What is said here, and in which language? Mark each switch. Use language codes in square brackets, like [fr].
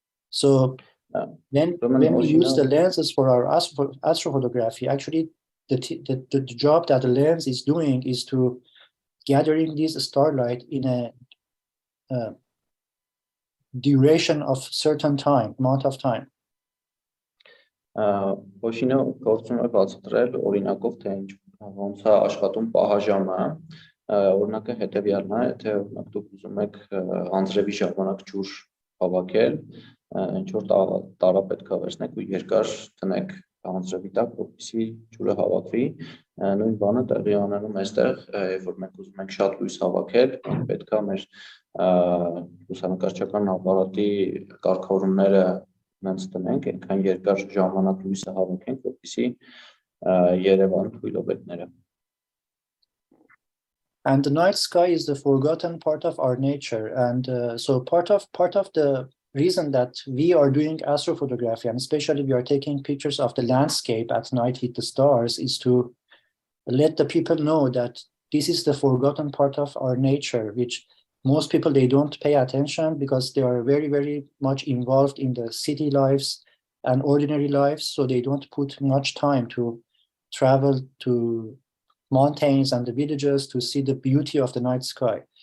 [en] So when we use the lenses for our astrophotography, actually the job that the lens is doing is to gathering this starlight in a duration of certain time, amount of time. [hy] Օշինը գործում է բացատրել օրինակով, թե ոնց է աշխատում պահաժամը, օրինակը հետևյալն է, եթե օրինակ դուք ուզում եք անձրևի ժամանակ ջուր հավաքել, ինչ որ տարա պետք է վերցնեք ու երկար տնեք անձրևի տակ, որպեսզի ջուրը հավաքվի, նույն բանը տեղի ունենում այստեղ, երբ որ մենք ուզում ենք շատ լույս հավաքել, պետք է մեր լուսանկարչական ապարատի կարգավորումները նենց տնենք, այնքան երկար ժամանակ լույսը հավաքենք, որպեսզի Երևան թույլովետները. [en] And the night sky is the forgotten part of our nature, and so part of the reason that we are doing astrophotography, and especially we are taking pictures of the landscape at night with the stars, is to let the people know that this is the forgotten part of our nature, which most people, they don't pay attention because they are very, very much involved in the city lives and ordinary lives, so they don't put much time to travel to mountains and the villages to see the beauty of the night sky.